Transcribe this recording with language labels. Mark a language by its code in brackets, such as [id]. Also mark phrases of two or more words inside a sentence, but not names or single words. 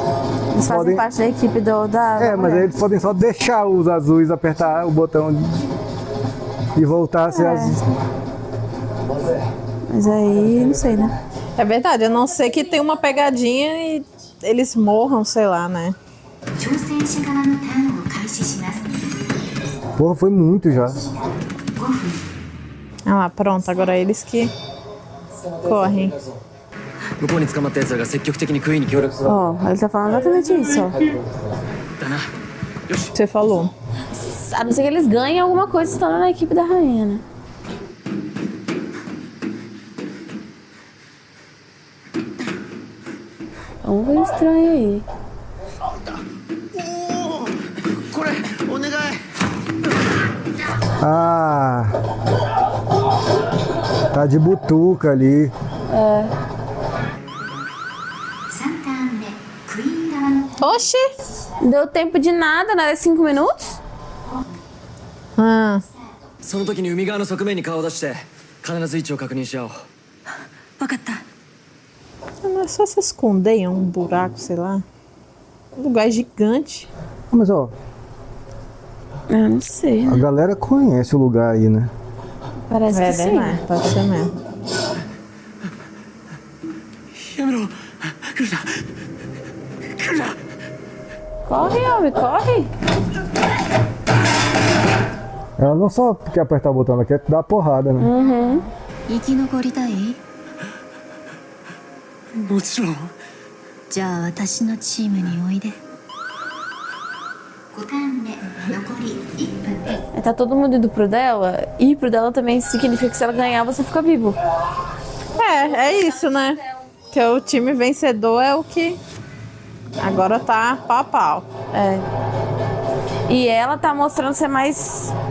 [pt] Eles fazem parte da equipe da mas mulher. aí eles podem só deixar os azuis apertar o botão e voltar a ser azul. Mas aí, não sei, né? É verdade, a não ser que tenha uma pegadinha e eles morram, sei lá, né? [ja] 挑戦者側のターンを開始します。 [pt] Porra, foi muito já. [ja] 5分。 [pt] Ah lá, pronto, agora eles que correm. [ja] 向こうに捕まった奴らが積極的にクイーンに協力する。 [pt] Ó, ele tá falando exatamente isso, ó. [ja] だな。よし。 [pt] Você falou. A não ser que eles ganhem alguma coisa estando na equipe da rainha, né? Vamos ver o estranho aí. [ja] これお願い。 [pt] Ah, tá de butuca ali. [ja] 3 ターン目クイーン側の [pt] Oxi! Deu tempo de nada, né? 5 minutos? [ja] その時に海側の側面に顔を出して必ず位置を確認し合おう。分かった。 [pt] Não é só se esconder em um buraco, sei lá. Um lugar gigante. Mas ó, Eu não sei, a né? galera conhece o lugar aí, né? Parece que sim. né? Pode ser mesmo. [ja] やめろ。来るな。来るな。 [pt] Corre, homem, corre. Ela não só quer apertar o botão, ela quer dar porrada, né? [ja] 生き残りたい？もちろん。じゃあ私のチームにおいで。5ターン目残り1分です。 [pt] Tá todo mundo indo pro dela. Ir pro dela também significa que se ela ganhar, você fica vivo. É isso, né? Que o time vencedor é o que agora tá pau a pau. É. E ela tá mostrando ser mais...